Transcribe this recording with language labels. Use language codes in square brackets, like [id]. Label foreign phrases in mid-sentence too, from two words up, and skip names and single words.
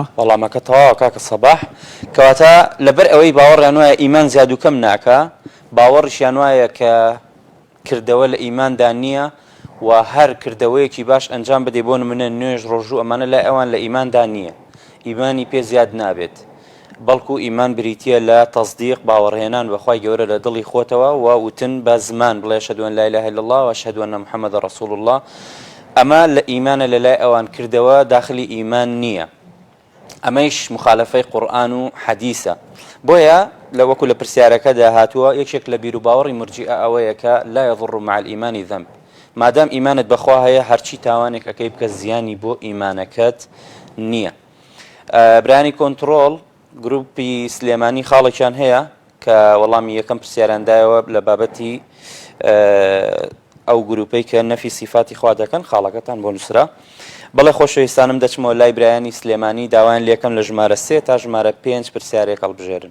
[ckb] وەڵامەکە تەواوە کاکە سەباح کەواتە لەبەر ئەوەی باوەڕیان وایە ئیمان زیاد و کەم ناکا باوەڕیشیان وایە کە کردەوە لە ئیماندا نییە و هەر کردەوەیەکی باش ئەنجام بدەی بۆ نمونە نوێژ ڕۆژوو ئەمانە لای ئەوان لە ئیماندا نییە ئیمانی پێ زیاد نابێت بەڵکو ئیمان بریتیە لە تەصدیق باوەڕهێنان بەخوای گەورە لە دڵی خۆتەوە و وتن بە زمان بڵێ [ar] ئەشهەدو ئەن لا إله إلا الله وأشهد أن محمد رسول الله. [ckb] ئەمە لە ئیمانە لە لای ئەوان کردەوە داخلی ئیمان نییە. ئەمەیش مخالفەی قورئان و حەدیثە. بۆیە لە وەکو لە پرسیارەکەدا هاتووە یەکێک لە بیر و باوەڕی مرجئە ئەوەیە کە [ar] لا يضر مع الإيمان ذنب. [ckb] مادام ئیمانت بەخوا هەیە هەرچی تاوانێک ئەەکەی بکە زیانی بۆ ئیمانەکەت نییە. برانی کۆنتڕۆڵ گروپی سلێمانی خاڵێکیان هەیە کە وەڵامی یەکەم پرسیارەندایەوە لە بابەتی ئەو گروپەی کە نەفی سیفاتی خوا دەکەن خاڵەکەتان بۆ نووسرا بەڵێ خۆشەویستانم دەچمەوە لای برایانی سلێمانی داوایان لێکەم لە ژمارە 3 تا ژمارە 5 پرسیارێک هەڵبژێرن.